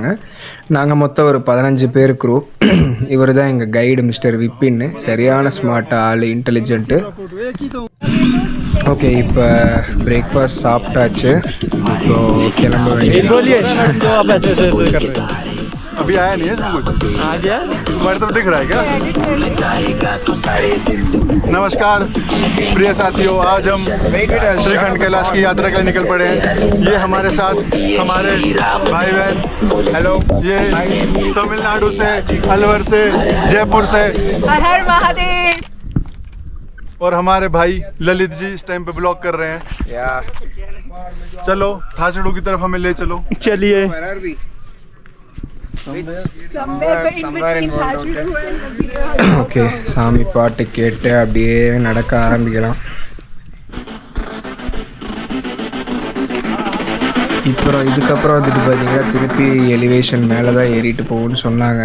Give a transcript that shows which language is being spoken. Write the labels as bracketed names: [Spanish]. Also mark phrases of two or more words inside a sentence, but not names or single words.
[Tamil] நாங்கள் மொத்தம் ஒரு 15 பேர் க்ரூ. இவர் தான் எங்கள் கைடு மிஸ்டர் விப்பின்னு. சரியான ஸ்மார்ட்டாக ஆள், இன்டெலிஜென்ட்டு. ஓகே, இப்போ பிரேக்ஃபாஸ்ட் சாப்பிட்டாச்சு. இப்போது கிளம்ப வேண்டியது. [Hindi] अभी आया नहीं है इसमें कुछ आ गया तुम्हारी तरफ दिख रहा है क्या नमस्कार प्रिय साथियों आज हम श्रीखंड कैलाश की यात्रा के लिए निकल पड़े हैं ये हमारे साथ हमारे भाई बहन हेलो ये तमिलनाडु से अलवर से जयपुर से हर हर महादेव और हमारे भाई ललित जी इस टाइम पे ब्लॉग कर रहे हैं चलो थाचड़ू की तरफ हमें ले चलो चलिए [Tamil] ஓகே சாமி பாட்டு கேட்டு அப்படியே நடக்க ஆரம்பிக்கலாம். இதுக்கப்புறம் வந்துட்டு பார்த்தீங்கன்னா திருப்பி எலிவேஷன் மேலே தான் ஏறிட்டு போகும்னு சொன்னாங்க.